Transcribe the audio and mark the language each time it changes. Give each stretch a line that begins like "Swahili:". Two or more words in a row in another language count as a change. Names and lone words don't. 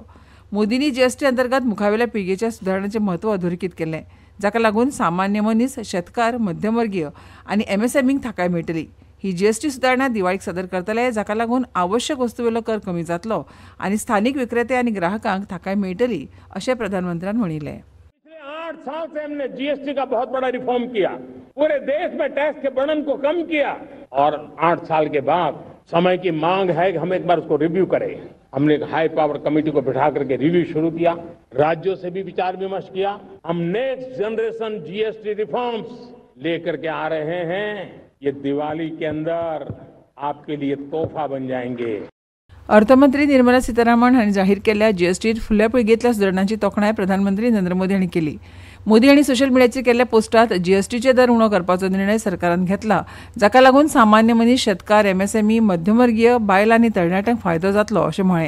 Konkani: मोदींनी जीएसटी अंतर्गत मुखावेल्या पिळगेच्या सुदारणांचें म्हत्व अधोरेखीत केलें, जाका लागून सामान्य मनीस, शेतकार, मध्यमवर्गीय आनी एमएसएमईंक थाकाय मेळटली. ही जीएसटी सुदारणा दिवाळीक सादर करतले, जाका लागून आवश्यक वस्तूवेलो कर कमी जातलो आनी स्थानीक विक्रेते आनी ग्राहकांक थाकाय मेळटली, अशें प्रधानमंत्र्यान म्हणिल्लें.
Hindi: 8 साल से हमने जीएसटी का बहुत बड़ा रिफॉर्म किया, पूरे देश में टैक्स के बर्डन को कम किया और 8 साल के बाद समय की मांग है कि हम एक बार उसको रिव्यू करें. हमने एक
English: high power committee
Hindi: को बिठा करके रिव्यू शुरू किया, राज्यों से भी विचार विमर्श किया. हम
English: next generation GST reforms
Hindi: लेकर के आ रहे हैं. ये दिवाली के अंदर आपके लिए तोहफा बन जाएंगे.
Konkani: अर्थमंत्री निर्मला सीतारामन हांणी जाहीर केल्ल्या जीएसटीत फुडल्या पिळगेंतल्या सुदारणांची तोखणाय प्रधानमंत्री नरेंद्र मोदी हांणी केली. मोदी हांणी सोशल मिडियाचेर केल्ल्या पोस्टांत जीएसटीचे दर उणो करपाचो निर्णय सरकारान घेतला, जाका लागून सामान्य मनीस, शेतकार, एमएसएमई, मध्यमवर्गीय, बायल आनी तरणाट्यांक फायदो जातलो अशें म्हळें.